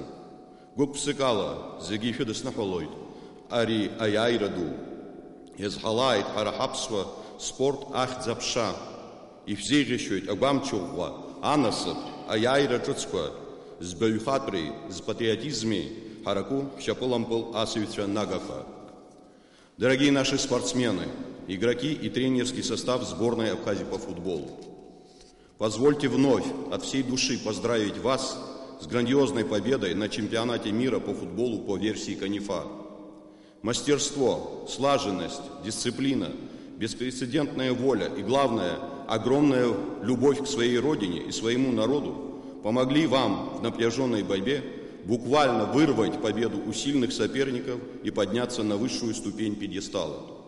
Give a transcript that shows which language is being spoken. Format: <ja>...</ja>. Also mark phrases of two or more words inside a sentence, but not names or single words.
<ab>Гәык-ԥсык ала зегьы ишәыдысныҳәалоит ари аиааира ду. Иазҳалааит ҳара ҳаԥсуа спорт ахьӡ-аԥша. Ишәзеиӷьашьоит агәамчыӷәӷәа, анасыԥ, аиааира ҿыцқәа, збаҩхатәреи, zpатриотизми ҳараку ҳшьапылампыл асыҩцәа нагақәа.</ab> <ru>Дорогие наши спортсмены, игроки и тренерский состав сборной Абхазии по футболу, позвольте вновь от всей души поздравить вас с грандиозной победой на чемпионате мира по футболу по версии Канифа. Мастерство, слаженность, дисциплина, беспрецедентная воля и, главное, огромная любовь к своей родине и своему народу помогли вам в напряженной борьбе буквально вырвать победу у сильных соперников и подняться на высшую ступень пьедестала.</ru>